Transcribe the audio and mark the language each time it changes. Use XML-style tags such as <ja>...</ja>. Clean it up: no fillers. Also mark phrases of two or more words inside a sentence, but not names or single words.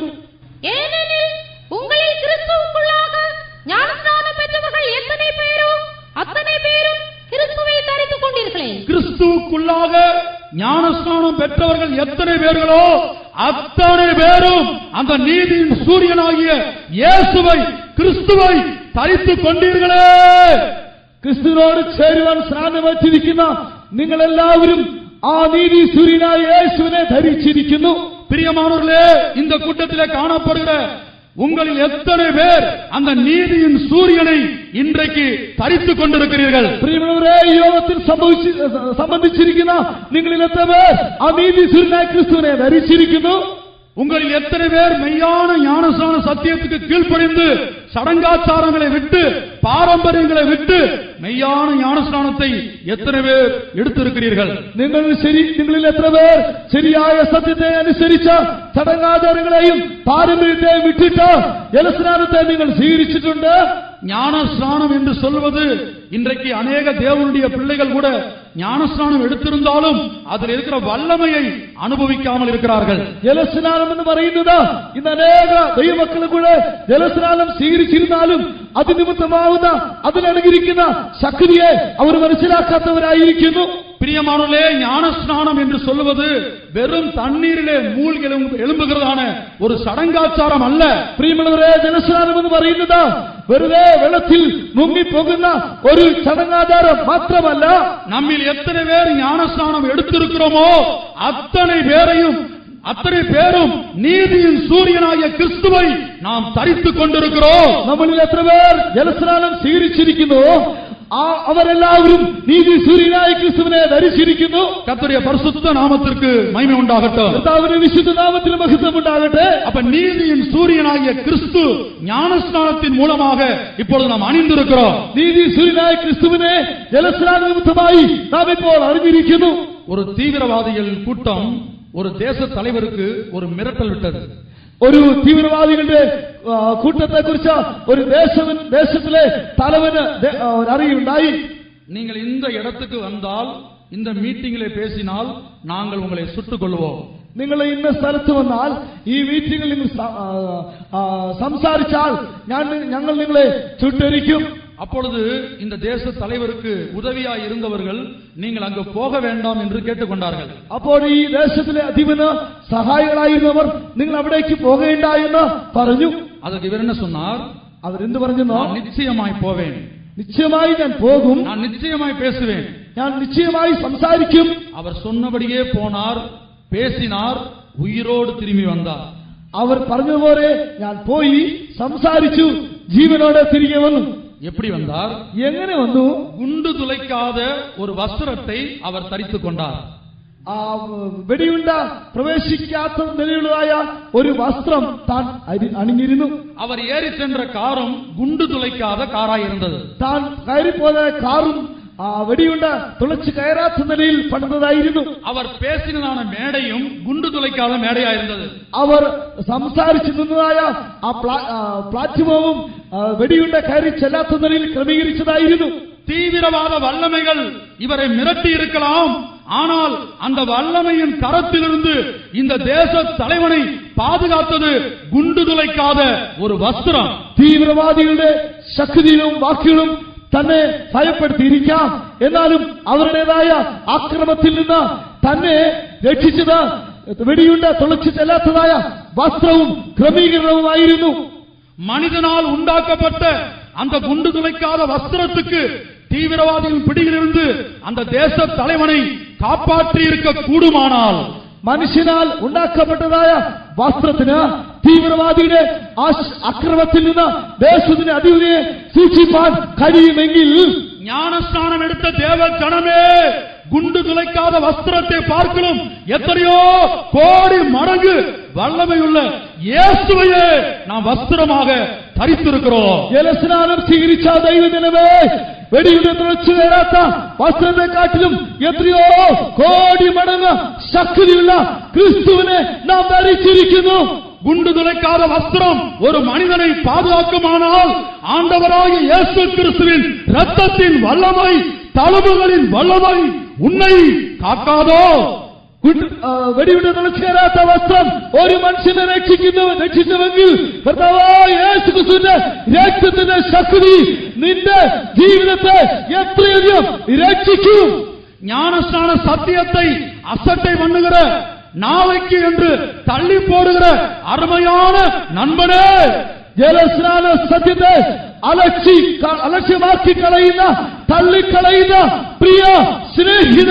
<ta>ஏனெனில் உங்களில் கிறிஸ்துவுக்குள்ளாக ஞானஸ்நானம் பெற்றவர்கள் எத்தனை பேரோ அத்தனை பேரும் கிறிஸ்துவை தரித்துக் கொண்டீர்களே. கிறிஸ்துவுக்குள்ளாக ஞானஸ்நானம் பெற்றவர்கள் எத்தனை பேர்களோ அத்தனை பேரும் அந்த நீதியின் சூரியனாகிய இயேசுவை, கிறிஸ்துவை தரித்துக் கொண்டீர்களே.</ta> <ml>ക്രിസ്തുവിനോട് ചേരുവാൻ സ്നാനമേറ്റിരിക്കുന്ന നിങ്ങളെല്ലാവരും ആ നീതി സൂര്യനായ യേശുവിനെ ധരിച്ചിരിക്കുന്നു.</ml> <ta>பிரியமானவர்களே, இந்த கூட்டத்திலே காணப்படுகிற உங்களில் எத்தனை பேர் அந்த நீதியின் சூரியனை இன்றைக்கு தரித்துக் கொண்டிருக்கிறீர்கள்?</ta> <ml>പ്രിയമുള്ളവരെ, ഈ യോഗത്തിൽ സംബന്ധിച്ചിരിക്കുന്ന നിങ്ങളിൽ എത്ര പേർ ആ നീതി സൂര്യനായ ക്രിസ്തുവിനെ ധരിച്ചിരിക്കുന്നു?</ml> <ta>உங்களில் எத்தனை பேர் மெய்யான ஞானஸ்நான சத்தியத்துக்கு கீழ்ப்படிந்து சடங்காச்சாரங்களை விட்டு, பாரம்பரியங்களை விட்டு மெய்யான ஞானஸ்நானத்தை எத்தனை பேர் எடுத்திருக்கிறீர்கள்?</ta> <ml>നിങ്ങളിൽ എത്ര പേർ ശരിയായ സത്യത്തെ അനുസരിച്ച ചടങ്ങാചാരങ്ങളെയും പാരമ്പര്യത്തെയും വിട്ടിട്ട് ജലസ്നാനത്തെ നിങ്ങൾ സ്വീകരിച്ചിട്ടുണ്ട്?</ml> <ta>ஞானஸ்நானம் என்று சொல்வது, இன்றைக்கு அநேக தேவனுடைய பிள்ளைகள் கூட ஞானஸ்நானம் எடுத்திருந்தாலும் அதில் இருக்கிற வல்லமையை அனுபவிக்காமல் இருக்கிறார்கள்.</ta> <ml>ജലസ്നാനം എന്ന് പറയുന്നത് ഇന്ന് അനേക ദൈവമക്കളും കൂടെ ജലസ്നാനം സ്വീകരിച്ചിരുന്നാലും അത് നിമിത്തമാവുന്ന അതിലടങ്ങിയിരിക്കുന്ന ശക്തിയെ അവർ മനസ്സിലാക്കാത്തവരായിരിക്കുന്നു.</ml> <ta>பிரியமானவர்களே, ஞானஸ்நானம் என்று சொல்லுவது வெறும் தண்ணீரிலே மூழ்கி எழும்புகிறதான ஒரு சடங்காச்சாரம் அல்ல.</ta> <ml>പ്രിയമുള്ളവരെ, ജലസ്നാനം എന്ന് പറയുന്നത് വെറുതെ വെള്ളത്തിൽ മുങ്ങിപ്പോകുന്ന ഒരു ചടങ്ങാചാരം മാത്രമല്ല.</ml> <ta>நம்மில் எத்தனை பேர் ஞானஸ்நானம் எடுத்திருக்கிறோமோ அத்தனை பேரும் நீதியின் சூரியனாகிய கிறிஸ்துவை நாம் தரித்துக் கொண்டிருக்கிறோம்.</ta> <ml>നമ്മളിൽ എത്ര പേർ ജലസ്നാനം സ്വീകരിച്ചിരിക്കുന്നു? അവരെല്ലാവരും നീതി സൂര്യനായ ക്രിസ്തുവിനെ ധരിച്ചിരിക്കുന്നു.</ml> <ta>கர்த்தருடைய பரிசுத்த நாமத்திற்கு மகிமை உண்டாகட்டும்.</ta> <ml>കർത്താവിന്റെ വിശുദ്ധ നാമത്തിന് മഹത്വം ഉണ്ടാകട്ടെ.</ml> <ta>அப்ப நீதியின் சூரியனாகிய கிறிஸ்து ஞானஸ்நானத்தின் மூலமாக இப்பொழுது நாம் அணிந்திருக்கிறோம்.</ta> <ml>നീതി സൂര്യനായ ക്രിസ്തുവിനെ ജലസ്നാന നിമിത്തമായി നാം ഇപ്പോൾ അറിഞ്ഞിരിക്കുന്നു.</ml> <ta>ஒரு தீவிரவாதிகள் கூட்டம் ஒரு தேச தலைவருக்கு ஒரு மிரட்டல் விட்டது.</ta> <ml>ഒരു തീവ്രവാദികളുടെ കൂട്ടത്തെ കുറിച്ച് ഒരു ദേശത്തിലെ തലവന് അറിയുണ്ടായി.</ml> <ta>நீங்கள் இந்த இடத்துக்கு வந்தால், இந்த மீட்டிங்கிலே பேசினால் நாங்கள் உங்களை சுட்டுக் கொள்வோம்.</ta> <ml>നിങ്ങൾ ഇന്ന സ്ഥലത്ത് വന്നാൽ, ഈ മീറ്റിംഗിൽ നിങ്ങൾ സംസാരിച്ചാൽ ഞങ്ങൾ നിങ്ങളെ ചുട്ടരിക്കും.</ml> <ta>அப்பொழுது இந்த தேச தலைவருக்கு உதவியாய் இருந்தவர்கள் நீங்கள் அங்கு போக வேண்டாம் என்று கேட்டுக்கொண்டார்கள்.</ta> <ml>അപ്പോൾ ഈ ദേശത്തിലെ അധിപന് സഹായികളായിരുന്നവർ നിങ്ങൾ അവിടേക്ക് പോകേണ്ട എന്ന് പറഞ്ഞു.</ml> <ta>அதற்கு இவர் என்ன சொன்னார்?</ta> <ml>അവരെന്ത് പറഞ്ഞു?</ml> <ta>நான் நிச்சயமாய் போவேன்,</ta> <ml>നിശ്ചയമായി ഞാൻ പോകും,</ml> <ta>நான் நிச்சயமாய் பேசுவேன்,</ta> <ml>ഞാൻ നിശ്ചയമായി സംസാരിക്കും.</ml> <ta>அவர் சொன்னபடியே போனார், பேசினார், உயிரோடு திரும்பி வந்தார்.</ta> <ml>അവർ പറഞ്ഞതുപോലെ ഞാൻ പോയി സംസാരിച്ചു, ജീവനോടെ തിരികെ വന്നു.</ml> <ta>எப்படி வந்தார்?</ta> <ml>എങ്ങനെ വന്നു?</ml> <ta>குண்டு துளைக்காத ஒரு வஸ்திரத்தை அவர் தரித்துக் கொண்டார்.</ta> <ml>ആ വെടിയുണ്ട പ്രവേശിക്കാത്ത നിലയുള്ളതായ ഒരു വസ്ത്രം താൻ അണിഞ്ഞിരുന്നു.</ml> <ta>அவர் ஏறி சென்ற காரும் குண்டு துளைக்காத காராய் இருந்தது.</ta> <ml>താൻ കയറിപ്പോയ കാറും വെടിയുണ്ട തുളച്ചു കയറാത്ത നിലയിൽ പണിതതായിരുന്നു.</ml> <ta>அவர் பேசினதான மேடையும் குண்டு துளைக்காத மேடையாயிருந்தது.</ta> <ml>അവർ സംസാരിച്ചു നിന്നതായ ആ പ്ലാറ്റ്ഫോമും വെടിയുണ്ട കയറി ചെല്ലാത്ത നിലയിൽ ക്രമീകരിച്ചതായിരുന്നു.</ml> <ta>தீவிரவாத வல்லமைகள் இவரை மிரட்டி இருக்கலாம், ஆனால் அந்த வல்லமையின் கரத்திலிருந்து இந்த தேச தலைவனை பாதுகாத்தது குண்டு துளைக்காத ஒரு வஸ்திரம்.</ta> <ml>തീവ്രവാദികളുടെ ശക്തിയിലും വാക്കുകളും തന്നെ ഭയപ്പെടുത്തിയിരിക്കാം, എന്നാലും അവരുടേതായ ആക്രമത്തിൽ നിന്ന് തന്നെ രക്ഷിച്ചത് വെടിയുണ്ട തുളച്ചു ചെല്ലാത്തതായ വസ്ത്രവും ക്രമീകരണവുമായിരുന്നു.</ml> <ta>மனிதனால் உண்டாக்கப்பட்ட அந்த குண்டு துளைக்காத வஸ்திரத்துக்கு தீவிரவாதியின் பிடியிலிருந்து அந்த தேச தலைவனை காப்பாற்றி இருக்க கூடுமானால்,</ta> <ml>മനുഷ്യനാൽ ഉണ്ടാക്കപ്പെട്ടതായ വസ്ത്രത്തിന് തീവ്രവാദിയുടെ അക്രമത്തിൽ നിന്ന് ദേശത്തിന്റെ അധിപതിയെ സൂക്ഷിപ്പാൻ കഴിയുമെങ്കിൽ,</ml> <ta>ஞானஸ்நானம் எடுத்த தேவ ஜனமே, குண்டு துளைக்காத வஸ்திரத்தை பார்க்கலும் எத்தனையோ கோடி மடங்கு வல்லமையுள்ள இயேசுவையே நாம் வஸ்திரமாக ധരിച്ചിരിக்கிறோം.</ta> <ml>ജലസ്നാനം സ്വീകരിച്ച ദൈവജനമേ, വെടിയുടെ തുളച്ചു കയറാത്ത വസ്ത്രത്തെക്കാട്ടിലും എത്രയോ കോടി മടങ്ങ് ശക്തിയുള്ള ക്രിസ്തുവിനെ നാം ധരിച്ചിരിക്കുന്നു.</ml> <ta>குண்டு துளைக்காத வஸ்திரம் ஒரு மனிதனை பாதுகாக்குமானால் ஆண்டவராகிய இயேசு கிறிஸ்துவின் இரத்தத்தின் வல்லமை, தழும்புகளின் வல்லமை உன்னை காக்காதோ?</ta> <ml>വെടിയുടെ തുളച്ചു കയറാത്ത വസ്ത്രം ഒരു മനുഷ്യനെ രക്ഷിക്കുന്നുവെങ്കിൽ കർത്താവായ യേശു ക്രിസ്തുവിന്റെ രക്തത്തിന്റെ ശക്തി നിന്റെ ജീവിതത്തെ എത്രയധികം രക്ഷിക്കും.</ml> <ta>ஞானஸ்நான சத்தியத்தை அசட்டை பண்ணுகிற, நாளைக்கு என்று தள்ளி போடுகிற அருமையான நண்பனே,</ta> <ml>ജലസ്നാന സത്യത്തെ അലക്ഷ്യമാക്കി കളയുന്ന, തള്ളിക്കളയുന്ന പ്രിയ സ്നേഹിത,</ml>